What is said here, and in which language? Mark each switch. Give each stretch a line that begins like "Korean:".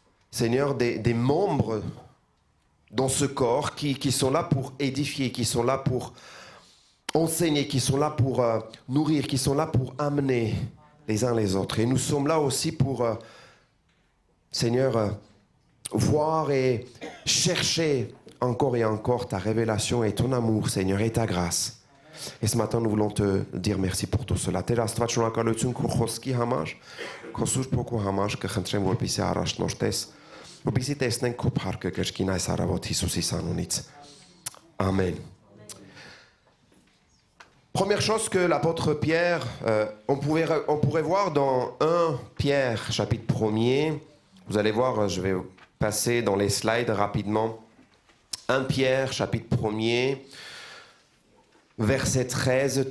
French: Seigneur, des membres dans ce corps qui sont là pour édifier, qui sont là pour enseigner, qui sont là pour nourrir, qui sont là pour amener les uns les autres. Et nous sommes là aussi pour, Seigneur, voir et chercher encore et encore ta révélation et ton amour, Seigneur, et ta grâce. Et ce matin, nous voulons te dire merci pour tout cela.
Armenian: Տեր Աստված, շնորհակալություն քո խոսքի համար, քո սուրբ ոգու համար, կխնդրեմ, որպեսզի առաջնորդես, որպեսզի տեսնենք քո փառքը կրկին այս առավոտ Հիսուսի անունից։ Amen.
French: Première chose que l'apôtre Pierre, on pourrait voir dans 1 Pierre, chapitre 1er. Vous allez voir, je vais passer dans les slides rapidement. 1 Pierre, chapitre 1er, verset 13.